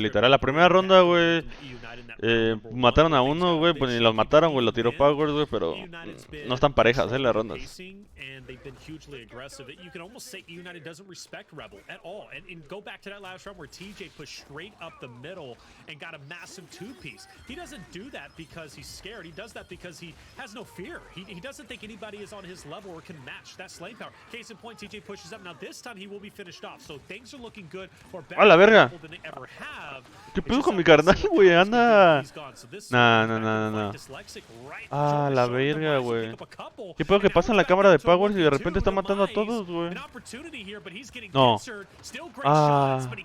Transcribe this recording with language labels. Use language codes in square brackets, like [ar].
[es] Literal, la primera ronda, güey, mataron a uno, güey, pues ni los mataron, güey, lo tiró Powers, güey, pero no están parejas, las rondas. [en] They've been hugely aggressive. You can almost say eUnited doesn't respect Rebel at all. And go back to that last round where TJ pushed straight up the middle and got a massive 2-piece. He doesn't do that because he's scared. He does that because he has no fear. He doesn't think anybody is on his level or can match that slay power. Case in point, TJ pushes up. Now this time he will be finished off. So things are looking good or better than they ever have. [es] ¿Qué pedo con mi carnal, güey? Anda. No. Ah, la verga, güey. ¿Qué pedo que pasa en la cámara de Powers y de repente está matando a todos, güey? No. Ah.